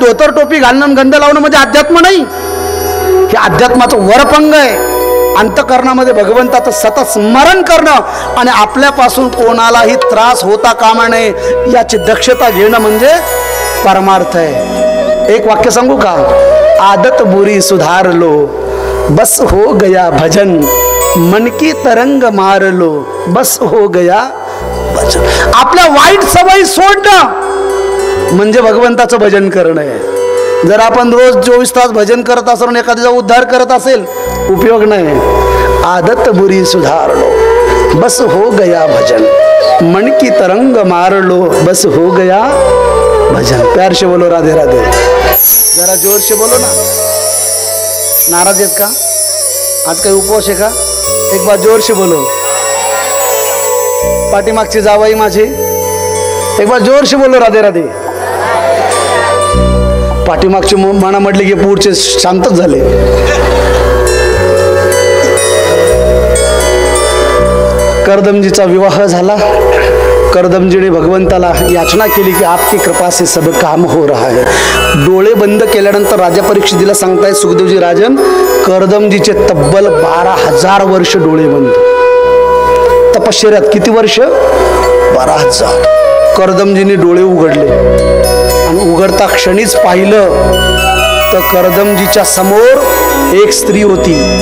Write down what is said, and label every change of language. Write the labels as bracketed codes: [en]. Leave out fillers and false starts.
[mr] धोतर टोपी घालणं, गंध लावणं म्हणजे अध्यात्म नाही. हे अध्यात्माचं वरपंग आहे. अंतःकरणामध्ये भगवंताचं सतत स्मरण करणं आणि आपल्यापासून कोणालाही त्रास होता कामा नये याची दक्षता घेणं म्हणजे परमार्थ आहे. एक वाक्य सांगू का? [hi] आदत बुरी सुधारलो, बस हो गया भजन, मन की तरंग मार लो, बस हो गया भजन. [mr] आपल्या वाईट सवयी सोडणं म्हणजे भगवंताचं भजन करणं आहे. जर आपण रोज 24 तास भजन करत असेल आणि एखाद्याचा उद्धार करत असेल, उपयोग नाही. [hi] आदत बुरी सुधार लो, बस हो गया भजन, मन की तरंग मार लो, बस हो गया भजन. प्यार से बोलो राधे राधे. जरा जोर से बोलो ना. [mr] नाराज आहेत का? आज काही उपवास आहे का? [hi] एक बार जोर से बोलो. [mr] पाठीमागची जावाई माझी, [hi] एक बार जोर से बोलो राधे राधे. [mr] पाठीमागची म्हणा म्हटली की पुढचे शांतच झाले. करदमजीचा विवाह झाला. करदमजीने भगवंताला याचना केली की [hi] आपकी कृपा से सब काम हो रहा है. [mr] डोळे बंद केल्यानंतर राजा परीक्षितीला सांगताय सुखदेवजी राजन, करदमजीचे तब्बल 12,000 वर्ष डोळे बंद. तपश्चर्यात किती वर्ष? 12,000. करदमजीने डोळे उघडले आणि उघडता क्षणीच पाहिलं तर करदमजीच्या समोर एक स्त्री होती.